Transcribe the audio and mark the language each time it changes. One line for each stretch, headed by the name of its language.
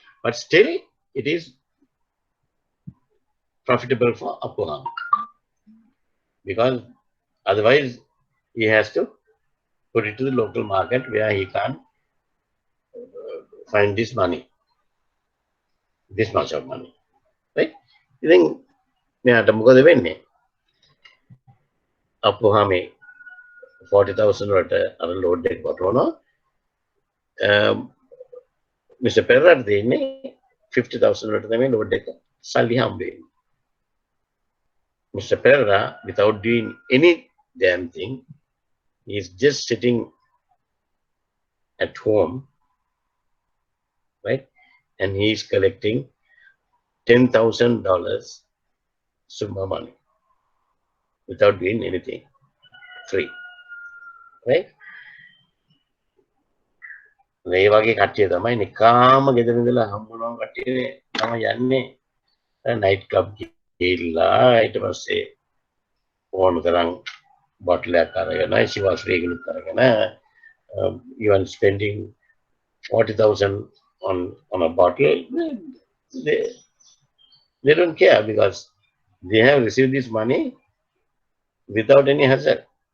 English: But still, it is profitable for Apuhami because otherwise he has to put it to the local market where he can't find this money, this much of money, right? You think
Sinhala: මෙයාට මොකද වෙන්නේ? Apuhami 40,000 වලට අර load එක වටවනවා. Mr. Perraට දෙන්නේ 50,000 වලට තමයි load එක සල්ලි හම්බ වෙන්නේ.
English: Mr. Perra, without doing any damn thing, he is just sitting at home, right? And he is collecting $10,000 summa money without doing anything, free, right?
Sinhala: මේ වගේ කට්ටිය තමයි නිකාම ගෙදර ඉඳලා හම්බුනම කට්ටිය තමයි යන්නේ නයිට් ක්ලබ් ගිහිල්ලා ඊට පස්සේ ඕන තරම් බොටල් එකක් අරගෙන ඉසිවාස් රේගුලුත් අරගෙන
English: even spending 40,000 on a bottle, they don't care because they have received this money without any hazard.